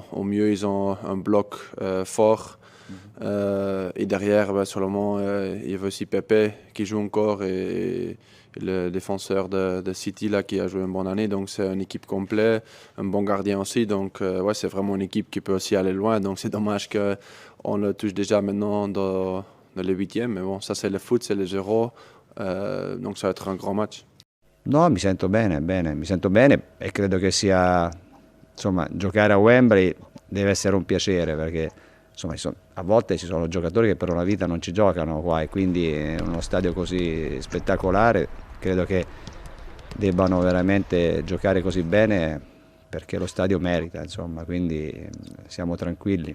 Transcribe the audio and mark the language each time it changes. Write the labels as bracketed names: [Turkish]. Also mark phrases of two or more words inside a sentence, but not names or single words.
[French] Au mieux, ils ont un bloc fort. Et derrière, sur le moment, il y avait aussi Pepe qui joue encore et le défenseur de City là, qui a joué une bonne année. Donc c'est une équipe complète, un bon gardien aussi. Donc ouais, c'est vraiment une équipe qui peut aussi aller loin. Donc c'est dommage qu'on le touche déjà maintenant dans les huitièmes. Mais bon, ça c'est le foot, c'est le zéro. Donc ça va être un grand match. [Italian] No, mi sento bene, mi sento bene e credo che sia, insomma, giocare a Wembley deve essere un piacere perché insomma, a volte ci sono giocatori che per una vita non ci giocano qua e quindi uno stadio così spettacolare credo che debbano veramente giocare così bene perché lo stadio merita, insomma, quindi siamo tranquilli.